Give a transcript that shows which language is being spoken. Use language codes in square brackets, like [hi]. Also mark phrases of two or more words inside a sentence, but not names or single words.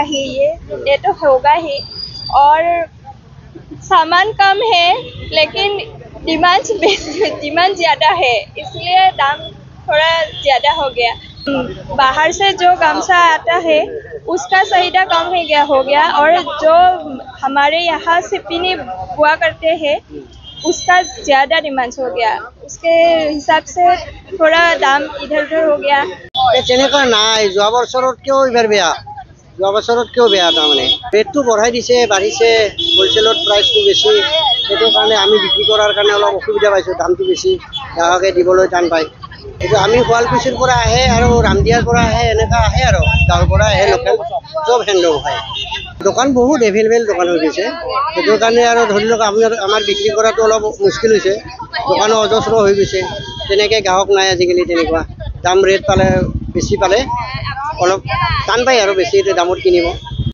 [hi] ही ये तो होगा ही और सामान कम है लेकिन डिमांड ज़्यादा है इसलिए दाम थोड़ा ज़्यादा हो गया बाहर से जो गामछा आता है उसका चाहिदा कम हो गया और जो हमारे यहाँ शिपिनी बुआ करते हैं उसका ज़्यादा डिमांड हो गया उसके हिसाब से थोड़ा दाम इधर उधर हो गया [as] তেনেকুৱা নাই যোৱা বছৰতকৈও এইবাৰ বেয়া যোৱা বছৰতকৈও বেয়া তাৰমানে ৰেটটো বঢ়াই দিছে বাঢ়িছে হ'লচেলত প্ৰাইচটো বেছি সেইটো কাৰণে আমি বিক্ৰী কৰাৰ কাৰণে অলপ অসুবিধা পাইছোঁ দামটো বেছি গ্ৰাহকে দিবলৈ টান পায় এইটো আমি শুৱালকুছিৰ পৰা আহে আৰু ৰামদিয়াৰ পৰা আহে এনেকুৱা আহে আৰু গাঁৱৰ পৰা আহে লোকেল চব হেণ্ডলুম হয় দোকান বহুত এভেইলেবল দোকান হৈ গৈছে সেইটো কাৰণে আৰু ধৰি লওক আমাৰ বিক্ৰী কৰাটো অলপ মুস্কিল হৈছে দোকানো অজস্ৰ হৈ গৈছে তেনেকৈ গ্ৰাহক নাই আজিকালি তেনেকুৱা দাম ৰেট পালে বেছি পালে অলপ টান পায় আৰু বেছি দামত কিনিব